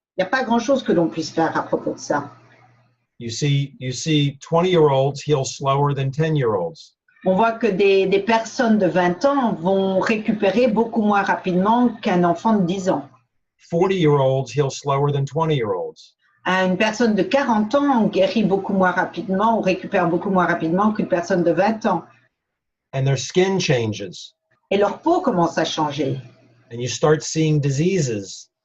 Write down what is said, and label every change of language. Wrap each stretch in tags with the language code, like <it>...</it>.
<fr>Il n'y a pas grand-chose que l'on puisse faire à propos de ça.</fr> <en>You see 20-year-olds heal slower than 10-year-olds.</en> <fr>On voit que des personnes de 20 ans vont récupérer beaucoup moins rapidement qu'un enfant de 10 ans.</fr> <en>40-year-olds heal slower than 20-year-olds.</en> <fr>Une personne de 40 ans guérit beaucoup moins rapidement ou récupère beaucoup moins rapidement qu'une personne de 20 ans.</fr> <en>And their skin changes.</en> <fr>Et leur peau commence à changer.</fr> <en>And you start seeing diseases.</en>